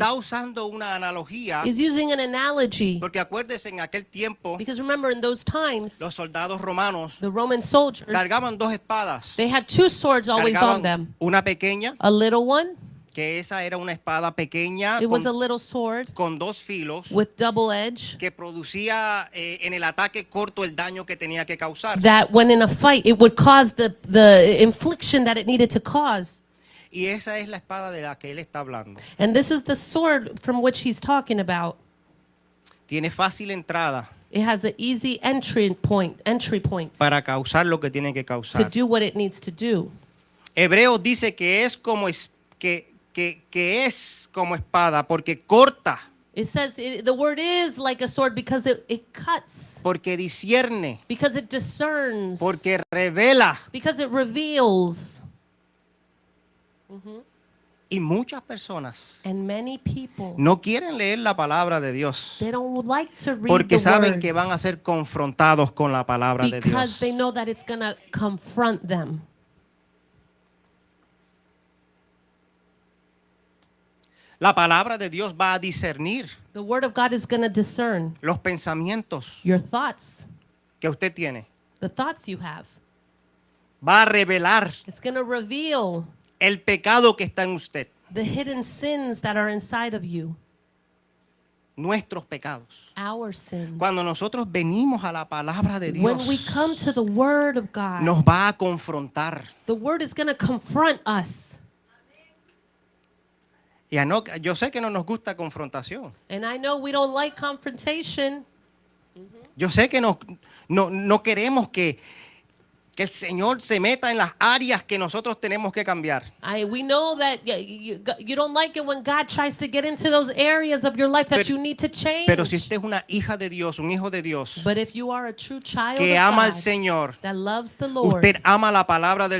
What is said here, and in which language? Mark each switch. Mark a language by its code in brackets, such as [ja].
[es] está usando una analogía, [en] is using an analogy. [es] porque acuérdese, en aquel tiempo [en] Because remember, in those times, [es] los soldados romanos [en] the Roman soldiers, [es] cargaban dos espadas. [en] they had two swords always on [es] Cargaban [en] them. [es] una pequeña, [en] A little one, [es] que esa era una espada pequeña [en] it was a [es] con, [en] little sword [es] con dos filos, [en] with double edge, [es] que producía en el ataque corto el daño que tenía que causar. [en] that when in a fight, it would cause the infliction that it needed to cause. [es] Y esa es la espada de la que él está hablando. [en] And this is the sword from which he's talking about. [es] Tiene fácil entrada [en] It has an easy entry point [es] para causar lo que tiene que [en] to [es] causar. [en] do what it needs to do. [es] Hebreos dice que es como que es como espada porque corta, [en] It says the word is like a sword because it cuts, [es] porque discierne, [en] because it discerns, [es] porque revela. [en] because it reveals. [es] Y muchas personas [en] And many people, [es] no quieren leer la palabra de Dios [en] they don't like to read [es] porque [en] the [es] saben [en] word [es] que van a ser confrontados con la palabra de [en] because [es] Dios. [en] they know that it's going to confront them. [es] La palabra de Dios va a discernir [en] The word of God is going to discern [es] los pensamientos [en] your thoughts, [es] que usted tiene. [en] the thoughts you have. [es] Va a revelar [en] It's going to reveal [es] el pecado que está en usted, [en] the hidden sins that are inside of you, [es] nuestros pecados. [en] our sins. [es] Cuando nosotros venimos a la palabra de [en] When [es] Dios, [en] we come to the word of God, [es] nos va a confrontar. [en] the word is going to confront us. [es] yo sé que no nos gusta confrontación. [en] And I know we don't like confrontation. [es] Yo sé que no queremos que el Señor se meta en las áreas que nosotros tenemos que cambiar. [en] We know that you don't like it when God tries to get into those areas of your life that you need to change. [es] Pero si usted es una hija de Dios, un hijo de Dios, [en] But if you are a true child [es] que [en] of [es] ama al [en] God [es] Señor, [en] that loves the Lord, [es] usted ama la palabra del